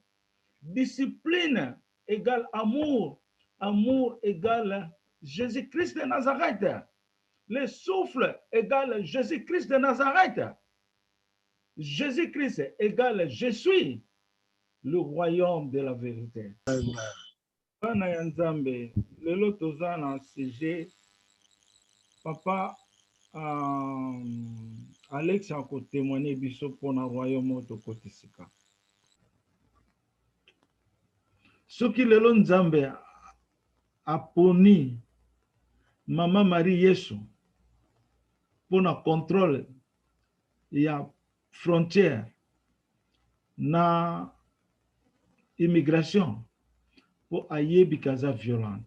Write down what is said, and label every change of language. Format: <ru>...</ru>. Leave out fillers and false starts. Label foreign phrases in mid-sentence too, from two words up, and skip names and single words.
<fr>Discipline égale amour. Amour égale Jésus-Christ de Nazareth. Le souffle égale Jésus-Christ de Nazareth. Jésus-Christ égale je suis le royaume de la vérité.</fr> <ln>Bana ya Nzambe, lelo toza na sujet papa Alex</ln> <fr>a témoigné</fr> <ln>biso pour na royaume oyo tokotisika. Soki lelo Nzambe aponi Mama Marie Yesu pour na contrôle ya frontière na immigration pour ayebi kaza violente.</ln>